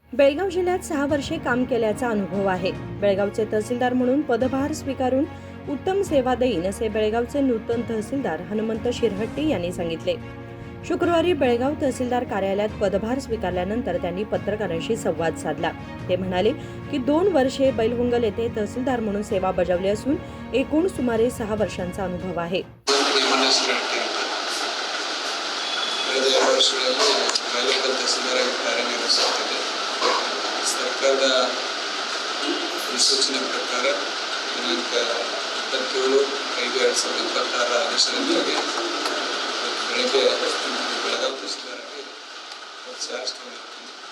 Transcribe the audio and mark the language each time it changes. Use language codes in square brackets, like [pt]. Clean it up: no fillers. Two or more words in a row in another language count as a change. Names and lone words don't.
[mr] बेळगाव जिल्ह्यात 6 वर्षे काम केल्याचा अनुभव आहे। बेळगावचे तहसीलदार म्हणून पदभार स्वीकारून उत्तम सेवा देईन असे बेळगावचे नूतन तहसीलदार हनुमंत शिरहट्टी यांनी सांगितले। शुक्रवारी बेळगाव तहसीलदार कार्यालयात पदभार स्वीकारल्यानंतर त्यांनी पत्रकारांशी संवाद साधला। ते म्हणाले की 2 वर्षे बैलवंगल येथे तहसीलदार म्हणून सेवा बजावली असून एकूण सुमारे 6 वर्षांचा अनुभव आहे। [kn] ಸರ್ಕಾರದ ಸೂಚನೆ ಪ್ರಕಾರ ದಿನಾಂಕ 27/5/2026 ಆದೇಶದೊಂದಿಗೆ ಬೆಳಗ್ಗೆ ಬೆಳಗಾವಿ ತಹಸೀಲ್ದಾರಾಗಿ ಚಾರ್ಜ್ ತಗೊಂಡಿರ್ತೀನಿ।